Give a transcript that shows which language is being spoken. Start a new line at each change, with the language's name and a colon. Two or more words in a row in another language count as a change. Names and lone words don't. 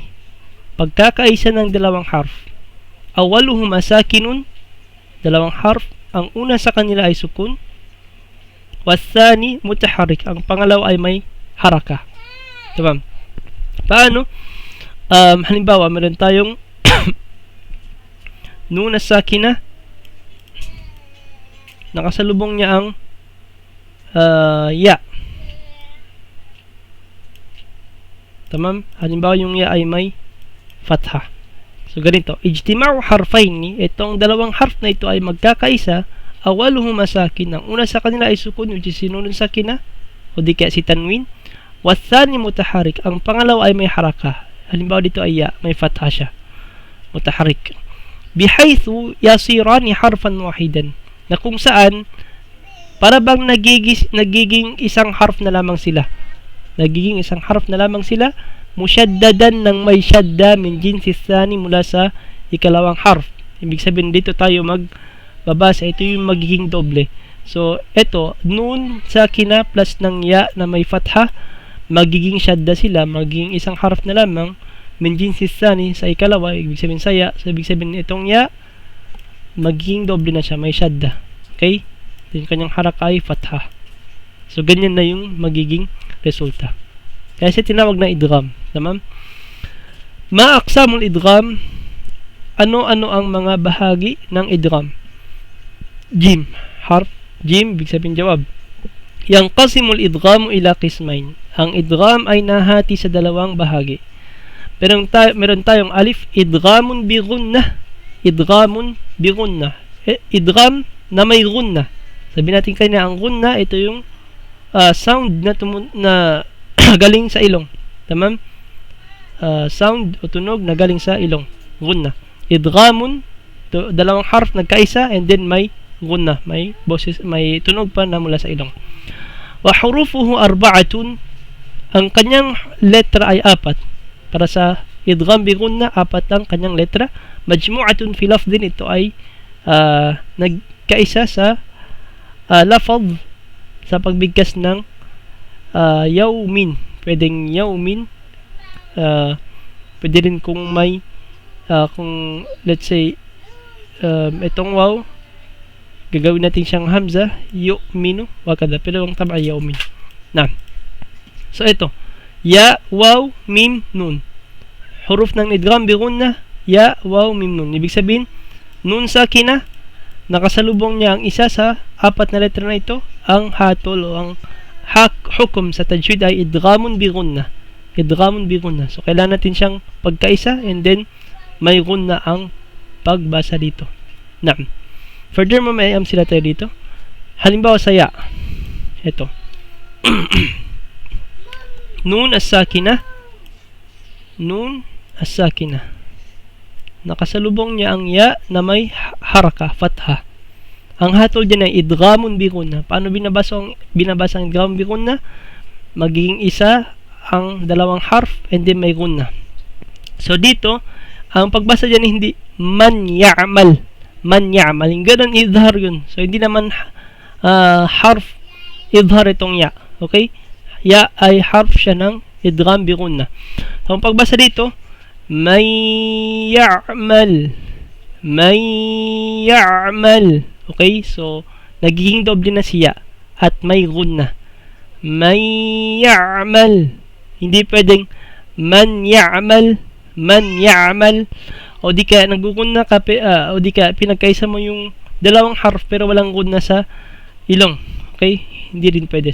Filipino: Pagkakaisa ng dalawang harf.
Arabic: أولهما ساكن,
Filipino: dalawang harf, ang una sa kanila ay sukun.
Arabic: والثاني متحرك,
Filipino: ang pangalawa ay may haraka. Diba? Paano? Halimbawa, meron tayong nuna sakina, nakasalubong niya ang ya. Tamam? Halimbawa yung ya ay may fatha. So ganito,
Arabic: اجتماع حرفين,
Filipino: itong dalawang harf na ito ay magkakaisa,
Arabic: أولهما ساكن,
Filipino: ang una sa kanila ay sukun,
English: which is
Filipino: sinunod sakina, o di kaya si tanwin.
Arabic: والثاني متحرك,
Filipino: ang pangalawa ay may haraka. Halimbawa dito ay ya, may fatha siya.
Arabic: متحرك بحيث يصيران حرفا واحدا,
Filipino: na kung saan para bang nagiging isang harf na lamang sila. Nagiging isang harf na lamang sila. musyaddadan ng may syadda
Arabic: من جنس الثاني
Filipino: mula sa ikalawang harf. Ibig sabihin dito tayo magbabasa, ito yung magiging doble. So ito,
Arabic: نون ساكنة
Filipino: plus ng ya na may fatha, magiging syadda sila, magiging isang harf na lamang
Arabic: من جنس الثاني
Filipino: sa ikalawa, ibig sabihin sa ya. So ibig sabihin itong ya magiging doble na siya, may syadda. Okay? Then kanyang haraka ay fatha. So ganyan na yung magiging resulta. Kaya siya tinawag na idgham.
Arabic: تمام ما أقسام الإدغام,
Filipino: ano-ano ang mga bahagi ng idgham?
Arabic: جيم حرف جيم,
Filipino: ibig sabihin jawab.
Arabic: ينقسم الإدغام إلى قسمين.
Filipino: Ang idgham ay nahati sa dalawang bahagi. Pero meron tayong alif,
Arabic: إدغام بغنة. إدغام بغنة.
Filipino: Idgham na may gunnah. Sabi natin kanina, ang gunnah, ito yung sound na galing sa ilong. Tamam? Sound o tunog na galing sa ilong. Gunnah. Idghamun, dalawang harf nagkaisa, and then may gunnah, may boses, may tunog pa na mula sa ilong.
Arabic: وحروفه أربعة,
Filipino: ang kanyang letra ay apat. Para sa
Arabic: إدغام بغنة,
Filipino: apat ang kanyang letra.
Arabic: مجموعة في لفظ,
Filipino: ito ay nagkaisa sa lafadh, sa pagbigkas ng yawmin. Pwedeng yawmin, pwede rin kung may kung
English: let's say
Filipino: itong waw, gagawin natin siyang hamza, yu'minu wakada, pero ang tama ay yawmin. Na, so ito,
Arabic: ياء واو ميم نون.
Filipino: Huruf ng
Arabic: إدغام بغنة ياء واو ميم,
Filipino: nun. Ibig sabihin, nun sakina, nakasalubong niya ang isa sa apat na letra na ito. Ang hatol o ang hukom sa tajwid ay
Arabic: إدغام بغنة. إدغام بغنة.
Filipino: So kailangan natin siyang pagkaisa, and then may gunnah ang pagbasa dito. Naam. Furthermore, may sila tayo dito. Halimbawa sa ya, ito.
Arabic: النون الساكنة, النون الساكنة,
Filipino: nakasalubong niya ang ya na may haraka, fatha. Ang hatol dyan ay
Arabic: إدغام بغنة.
Filipino: Paano binabasa ang
Arabic: إدغام بغنة?
Filipino: Magiging isa ang dalawang harf, and then may gunnah. So dito, ang pagbasa dyan hindi
Arabic: من يعمل. من يعمل.
Filipino: Yung ganun, idhar yun. So hindi naman harf idhar itong ya. Okay? Ya ay harf siya ng idgham bi gunnah. So ang pagbasa dito,
Arabic: من يعمل. من يعمل. Okay?
Filipino: So nagiging doble na siya at may gunnah.
Arabic: من يعمل.
Filipino: Hindi pwedeng
Arabic: من يعمل, من يعمل,
Filipino: o di ka naggugunna ka, o di ka pinagkaisa mo yung dalawang harf pero walang gunna sa ilong. Okay? Hindi rin pwede.